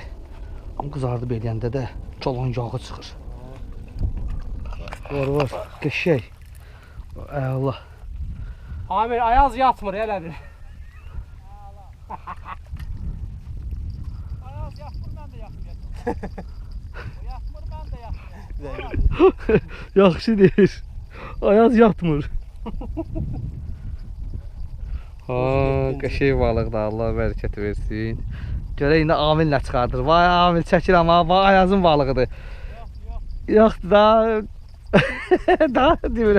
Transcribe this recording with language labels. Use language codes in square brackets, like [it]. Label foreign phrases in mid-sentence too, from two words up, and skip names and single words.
[az] Amma qızardıb eləyəndə də çolan yağı çıxır. Var, qəşəng. Əla. Amir Ayaz yatmır elədir. Ayaz yapmır, [tr] ben de yapmıyorum. O yapmır, ben de yapmıyorum. [az] Yaxşı deyir. Ayaz yatmır. Ha, qəşəng balıqdır, Allah bərəkət versin. Görək indi Amillə çıxardır. Vay Amil çəkir amma, vay Ayazın balığıdır. Yoxdur da. Daha deyirəm.